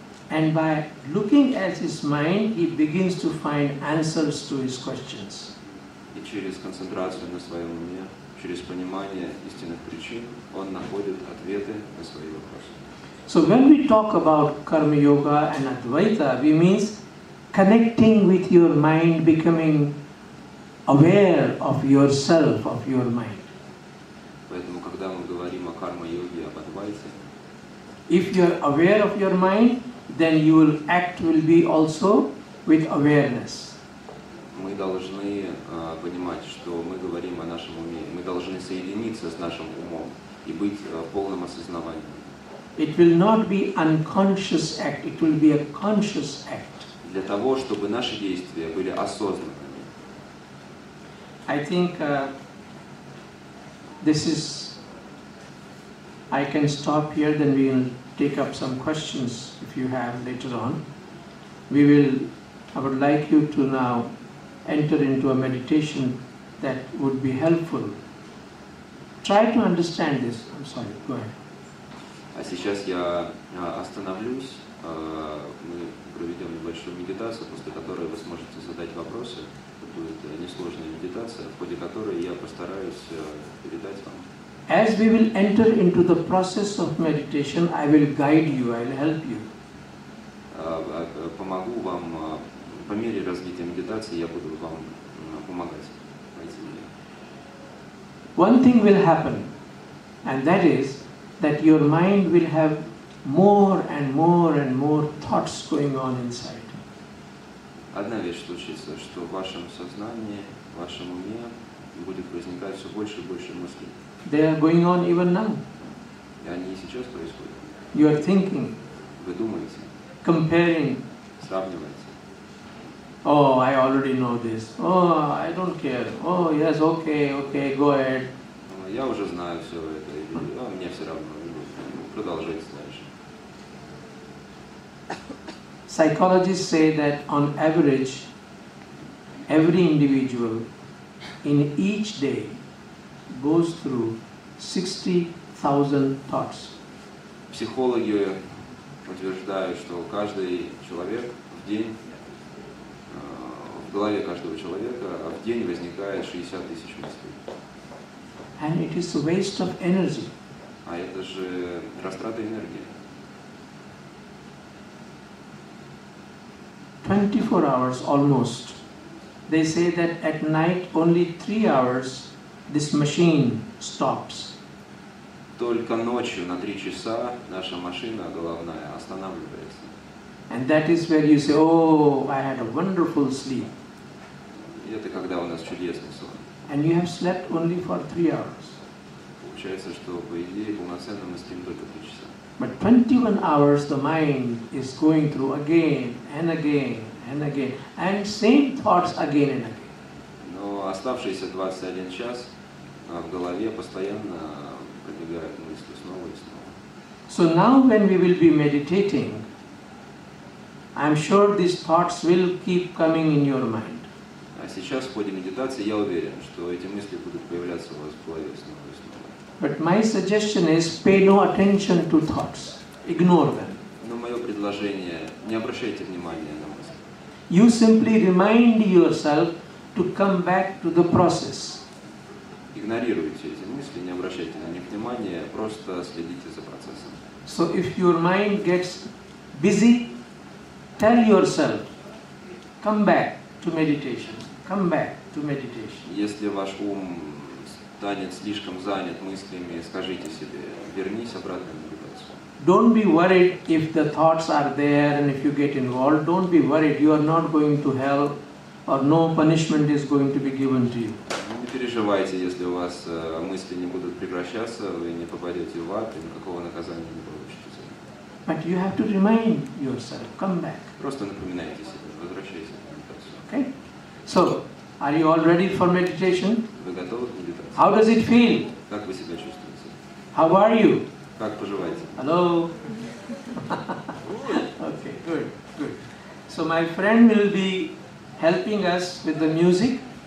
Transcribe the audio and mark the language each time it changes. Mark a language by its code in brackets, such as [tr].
[en] And by looking at his mind, he begins to find answers to his questions. [ru] И через концентрацию на своем уме, через понимание истинных причин, он находит ответы на свои вопросы. [en] So when we talk about Karma Yoga and Advaita, we mean connecting with your mind, becoming aware of yourself, of your mind. [ru] Поэтому, когда мы говорим о карма-йоге, об адвайте, [en] if you are aware of your mind, then your act will be also with awareness. [ru] мы должны понимать, что мы говорим о нашем уме. Мы должны соединиться с нашим умом и быть в полном осознавании. [en] It will not be unconscious act, it will be a conscious act. [ru] Для того, чтобы наши действия были осознанными. [en] I think this is, I can stop here, then we will take up some questions if you have later on. I would like you to now enter into a meditation that would be helpful. Try to understand this. I'm sorry, go ahead. [ru] А сейчас я остановлюсь, мы проведем небольшую медитацию, после которой вы сможете задать вопросы. Это будет несложная медитация, в ходе которой я постараюсь передать вам. [en] As we will enter into the process of meditation, I will guide you, I will help you. [ru] Помогу вам, по мере развития медитации я буду вам помогать. [en] One thing will happen, and that is that your mind will have more and more and more thoughts going on inside. [ru] Одна вещь случится, что в вашем сознании, в вашем уме будет возникать все больше и больше мыслей. [en] They are going on even now. [ru] И они и сейчас происходят. [en] You are thinking. [ru] Вы думаете. [en] Comparing. [ru] Сравниваете. [en] Oh, I already know this. Oh, I don't care. Oh, yes, okay, go ahead. [ru] Я уже знаю все это, и мне все равно. Продолжайте дальше. [en] Psychologists say that on average, every individual in each day goes through 60,000 thoughts. [ru] Психологи утверждают, что каждый человек в день, в голове каждого человека в день возникает 60 тысяч мыслей. [en] And it is a waste of energy. [ru] А это же растрата энергии. [en] 24 hours almost. They say that at night only 3 hours this machine stops. [ru] Только ночью на 3 часа наша машина головная останавливается. [en] And that is where you say, oh, I had a wonderful sleep. [ru] И это когда у нас чудесный сон. [en] And you have slept only for 3 hours. [ru] Получается, что по идее полноценно мы спим только 3 часа. [en] But 21 hours the mind is going through again and again and again, and same thoughts again and again. [ru] Но оставшиеся 21 час в голове постоянно пробегают мысли снова и снова. [en] So now when we will be meditating, I'm sure these thoughts will keep coming in your mind. [ru] А сейчас в ходе медитации я уверен, что эти мысли будут появляться у вас в голове снова и снова. [en] But my suggestion is pay no attention to thoughts. Ignore them. [ru] Но мое предложение, не обращайте внимания на мысли. [en] You simply remind yourself to come back to the process. [ru] Игнорируйте эти мысли, не обращайте на них внимания, просто следите за процессом. [en] So if your mind gets busy, tell yourself, come back to meditation, come back to meditation. [ru] Если ваш ум станет слишком занят мыслями, скажите себе, вернись обратно в медитацию. [en] Don't be worried if the thoughts are there and if you get involved. Don't be worried, you are not going to hell or no punishment is going to be given to you. [ru] Не переживайте, если у вас мысли не будут прекращаться, вы не попадете в ад, и никакого наказания не получите. [en] But you have to remind yourself, come back. [ru] Просто напоминайте себе, возвращайтесь в медитацию. [en] Okay? So, are you all ready for meditation? [ru] Вы готовы к медитации? [en] How does it feel? [ru] Как вы себя чувствуете? [en] How are you? [ru] Как поживаете? [en] Hello? Okay, good, good. So my friend will be helping us with the music.